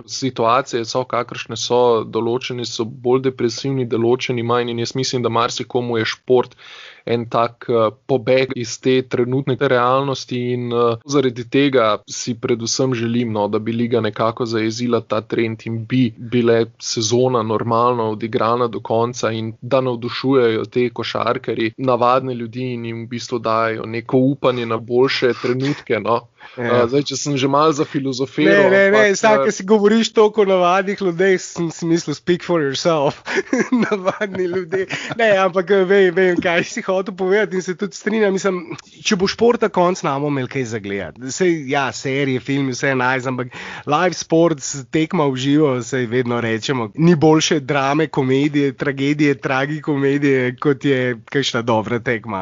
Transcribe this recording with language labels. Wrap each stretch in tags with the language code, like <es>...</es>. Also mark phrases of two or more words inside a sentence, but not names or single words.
<sl>Situacije so, kakršne so, določeni so bolj depresivni, določeni manj in jaz mislim, da marsikomu je šport en tak pobeg iz te trenutne realnosti in zaradi tega si predvsem želim, no, da bi liga nekako zajezila ta trend in bi bile sezona normalno odigrana do konca in da navdušujejo te košarkarji navadne ljudi in jim v bistvu dajo neko upanje na boljše trenutke, no. Zdaj, če sem že malo za filozofiral. Ne, ko si govoriš toliko o navadnih ljudeh, sem si mislil,</sl> <en>speak for yourself.</en> <sl>Navadni ljudje. Ne, ampak vem, kaj si hotel povedati in se tudi strinjam. Mislim, če bo športa konc, namo imeli kaj za gledati. Sej, ja, serije, filmi, vse je nice, ampak</sl> <en>live sports,</en> <sl>tekma v živo, sej vedno rečemo, ni boljše drame, komedije, tragedije, tragikomedije, kot je kakšna dobra tekma.</sl>